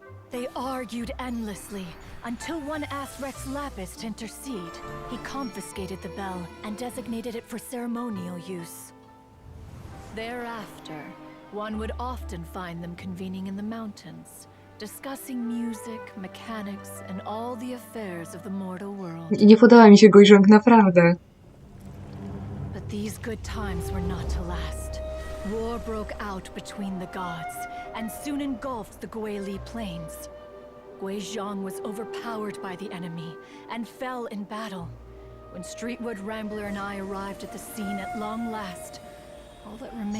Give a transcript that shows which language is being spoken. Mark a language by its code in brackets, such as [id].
[en] They argued endlessly until one asked Rex Lapis to intercede. He confiscated the bell and designated it for ceremonial use. Thereafter, one would often find them convening in the mountains, discussing music, mechanics, and all the affairs of the mortal world. [pl] I nie podoba mi się Guizhong, naprawdę. [en] But these good times were not to last. War broke out between the gods, and soon engulfed the Guili plains. Guizhong was overpowered by the enemy, and fell in battle. When Streetwood Rambler and I arrived at the scene at long last, all that remained